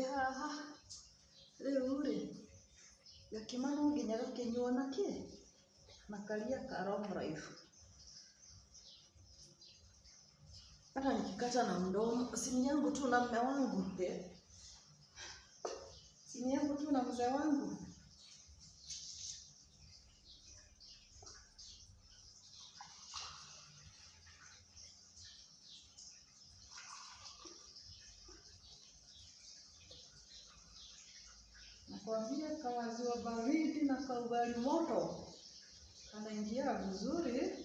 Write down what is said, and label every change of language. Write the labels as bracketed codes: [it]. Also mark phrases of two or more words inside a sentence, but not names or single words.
[ki] haha riu ri gakima no nginya gakinywo na karia ka [en] long life. [sw] Hata nikikata na mdomo, simu yangu tu na mume wangu, simu yangu tu na mzee wangu. Nakwambia kawaziwa baridi na kaugali moto kanaingia vizuri.